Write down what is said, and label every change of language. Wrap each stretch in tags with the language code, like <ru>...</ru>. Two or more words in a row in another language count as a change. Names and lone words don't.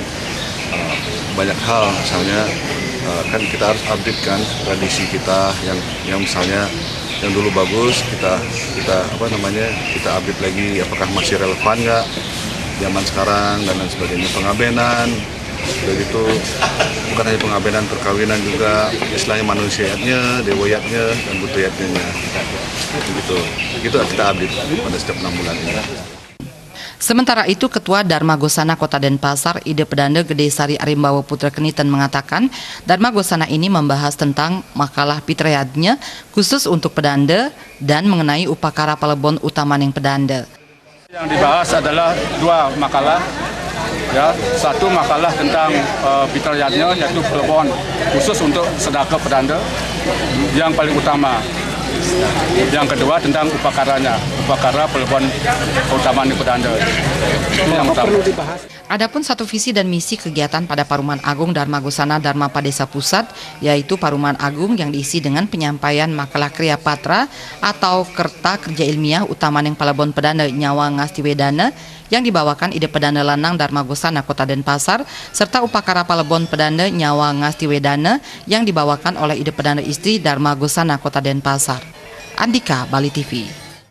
<id>Banyak hal misalnya kan kita harus update kan tradisi kita yang misalnya yang dulu bagus kita update lagi apakah masih relevan nggak zaman sekarang dan lain sebagainya. Pengabenan dari itu bukan hanya pengabenan perkawinan juga istilahnya manusiatnya, dewayatnya dan budayatnya begitu. Itu kita update pada setiap 6 bulan ini. Sementara itu, Ketua Dharma Gosana Kota Denpasar, Ide Pedanda Gede Sari Arimbawa Putra Kenitan mengatakan, Dharma Gosana ini membahas tentang makalah pitrayatnya khusus untuk pedanda dan mengenai upakara palebon utamaning pedanda. Yang dibahas adalah 2 makalah. Ya, satu makalah tentang pitrayatnya yaitu pelebon khusus untuk sedekah pedanda yang paling utama. Yang kedua tentang upakaranya, upakara pelebon keutamaan pedanda. Itu yang utama. Adapun satu visi dan misi kegiatan pada Paruman Agung Dharma Gosana Dharma Padesa Pusat yaitu Paruman Agung yang diisi dengan penyampaian makalah Kriya Patra atau kerta kerja ilmiah utamaning palebon pedanda nyawa ngastiwedana yang dibawakan ide pedanda lanang Dharma Gosana Kota Denpasar serta upakara palebon pedanda nyawa ngastiwedana yang dibawakan oleh ide pedanda istri Dharma Gosana Kota Denpasar. Andika, Bali TV.</id>